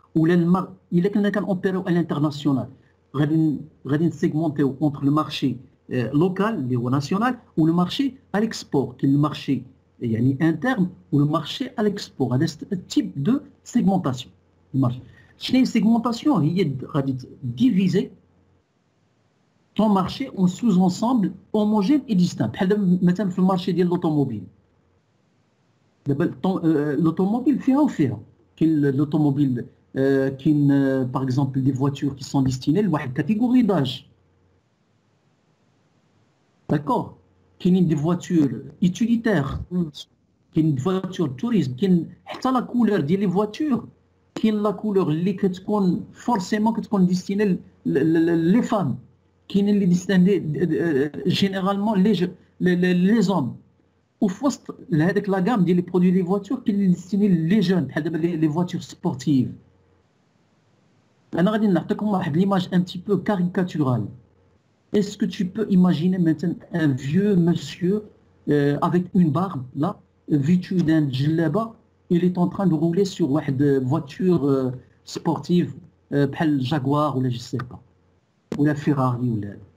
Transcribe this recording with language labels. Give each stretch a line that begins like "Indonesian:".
Arabic: ولا الا كنا كنوبيريو على الانترناسيونال غادي نسيغمونتيو اونتر لو مارشي لوكال اللي هو ناسيونال ولو مارشي على الاكسبور. كاين المارشي يعني انترن ولو مارشي على الاكسبور. هذا تيب دو سيغمونتاسيون. شنو هي السيغمونتاسيون؟ هي غادي ديفيزي
French: ton marché en sous-ensemble homogène et distinct.
Arabic: بحال دابا مثلا في المارشي ديال لوطوموبيل، دابا l'automobile فيها وفيها. كاين l'automobile كاين باغ اكزومبل دي فواتور كي سون ديستيني لواحد كاتيجوري داج، داكور. كاينين دي فواتور يوتيليتير، كاين دي فواتور توريزم، كاين حتى لا كولور ديال لي فواتور. كاين لا كولور اللي كتكون فورسيمون كتكون ديستيني لي فام، كاين اللي ديستيني جينيرالمون لي زوم. وفي وسط هذاك لا غام ديال لي برودوي لي فواتور كاين اللي ديستيني لي جون بحال دابا لي فواتور سبورتيف. انا غادي نعطيكم واحد ليماج ان بتي بو كاريكاتورال.
French: Est-ce que tu peux imaginer maintenant un vieux monsieur avec une barbe là, vêtu d'un djellaba, il est en train de rouler sur une voiture sportive بحال Jaguar ou la je sais pas ou la Ferrari ou la.